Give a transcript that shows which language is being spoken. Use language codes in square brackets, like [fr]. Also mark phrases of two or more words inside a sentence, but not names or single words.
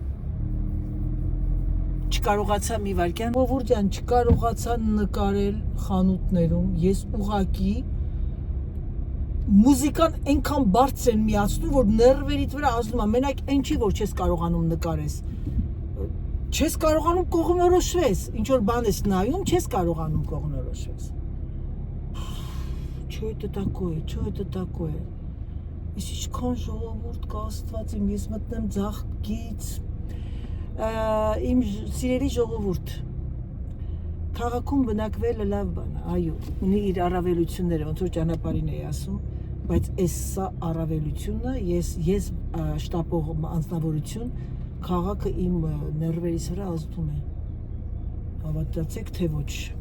[hy] չկարողացա մի վարքյան, ովուր ջան, չկարողացա նկարել խանութներում, ես ուղղակի մուզիկան այնքան բարձր են միացնում, որ ներվերիդ վրա ազդում է, մենակ այն չի, որ չես կարողանում նկարես, չես կարողանում կողմնորոշվես, ինչ որ բան ես նայում, չես կարողանում կողմնորոշվես, [ru] Что это такое? Что это такое? [hy] Ես ինչքան ժողովուրդ կա Աստված իմ, ես մտնեմ ձախ գից, իմ սիրելի ժողովուրդ, քաղաքում բնակվելը լավ բան է, այո, ունի իր առավելությունները, ոնց որ ճանապարհին էի ասում, բայց այս սա առավելությունը, ես շտապող անձնավորություն, քաղաքը իմ ներվերիս վրա ազդում է, հավատացեք թե ոչ։